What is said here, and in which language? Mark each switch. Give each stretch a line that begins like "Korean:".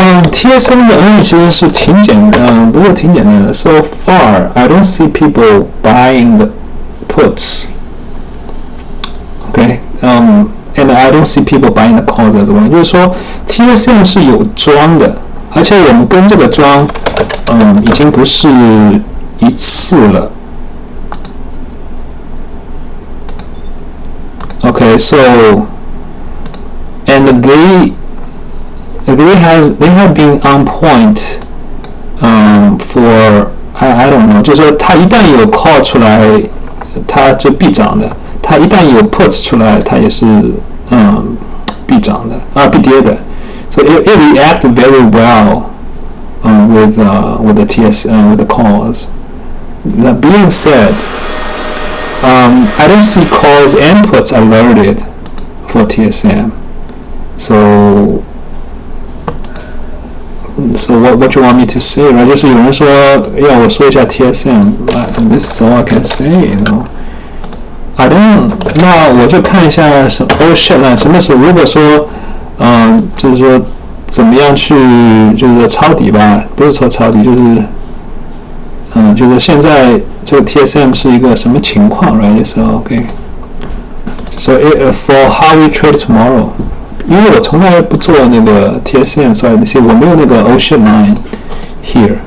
Chinese: TSM 的 earnings 其實是挺簡單，不過挺簡單的。
English: So far, I don't see people buying the puts. Okay, and I don't see people buying the calls as well.
Chinese: 就是說 TSM 是有莊的，而且我們跟這個莊，已經不是一次了。
English: Okay, so. And they have been on point for I don't know，
Chinese: 就是说它一旦有 call 出来，它就必涨的；它一旦有 puts 出来，它也是必涨的必跌的。
English: So it reacted very well with the with the calls. That being said, I don't see calls and puts alerted for TSM. So what you want me to say, right?
Chinese: 就是有人说要我说一下 TSM,
English: and this is all I can say, I don't.
Chinese: 那我就看一下shit 呢，什么时候如果说就是说怎么样去就是抄底吧，不是说抄底，就是就是现在这个 TSM 是一个什么情况 ，right?
English: So okay. So for how we trade tomorrow.
Chinese: 因为我从来不做那个 TSM， 所以那些我没有那个 shit line here.